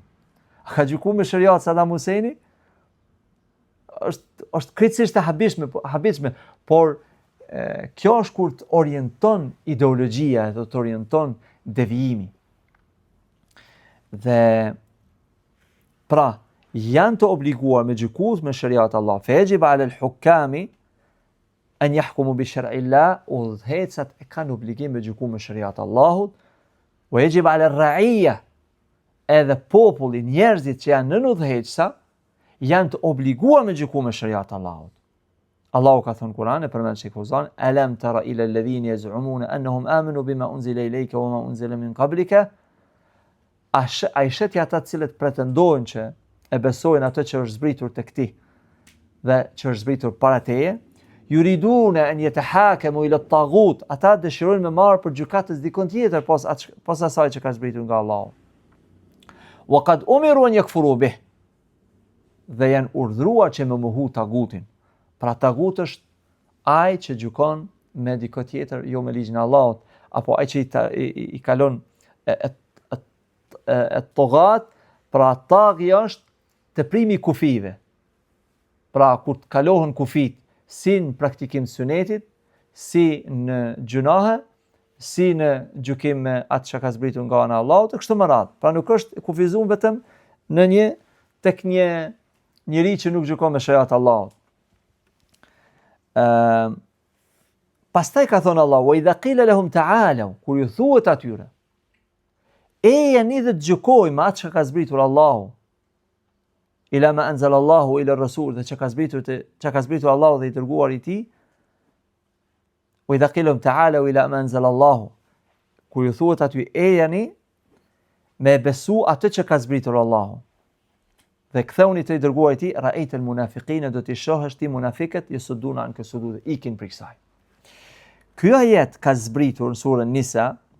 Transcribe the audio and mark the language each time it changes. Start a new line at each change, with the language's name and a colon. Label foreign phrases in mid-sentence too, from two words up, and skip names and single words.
Albanian: A ka gjykuar me shariat Saddam Husseini? Është kritikisht e habitshme, por kjo është kur të orienton ideologjia dhe të orienton devijimi. Dhe pra janë të obliguar me gjykues me shariat Allah.
Arabic: فيجب على الحكام أن يحكموا بشرع الله,
Albanian: udhëhecat e kanë obligim me gjykuar me shariat Allahut.
Arabic: ويجب على الرعية,
Albanian: edhe populli, njerëzit që janë në udhëheqsa janë të obliguar me gjykuar me shariat Allahut. Allahu ka thënë Kur'an e përmend Sheikh Fauzan,
Arabic: ألم تر إلى الذين يزعمون أنهم آمنوا بما أنزل إليك وما أنزل من قبلك.
Albanian: Ai shetja ata të cilët pretendojnë që e besojnë atë që është zbritur tek ti dhe që është zbritur para teje,
Arabic: يريدون أن يتحاكموا إلى الطاغوت,
Albanian: ata dëshirojnë me marrë për gjykatës dikon tjetër pas asaj që ka zbritur nga Allahu.
Arabic: وقد أمروا أن يكفروا به,
Albanian: dhe janë urdhëruar që me mohu tagutin. Pra tagut është ai që gjykon me dikë tjetër, jo me ligjin e Allahut, apo ai që i kalon togat, pra taghi është teprimi i kufive. Pra kur të kalohen kufit si në praktikim të sunetit, si në gjunahe, si në gjykim me atë që ka zbritur nga ana e Allahut, e kështu me radhë. Pra nuk është kufizuar vetëm në tek një njeri që nuk gjykon me shariat e Allahut. Pastaj ka thonë Allah,
Arabic: وإذا قيل لهم تعالوا,
Albanian: kur ju thuhet atyre, jeni dhe të gjykojmë atë që ka zbritur Allahu,
Arabic: إلى ما أنزل الله إلى رسول,
Albanian: dhe që ka zbritur Allahu dhe i dërguar i tij.
Arabic: وإذا قيل لهم تعالوا إلى ما أنزل الله,
Albanian: kur ju thuhet aty, jeni me besu atë që ka zbritur Allahu. Dhe ktheuni të i dërguar i tij,
Arabic: رأيت المنافقين,
Albanian: do t'i shohësh ti munafiqët
Arabic: يصدون عن كصدود,
Albanian: ikin për kësaj. Ky ajet ka zbritur në surën Nisa.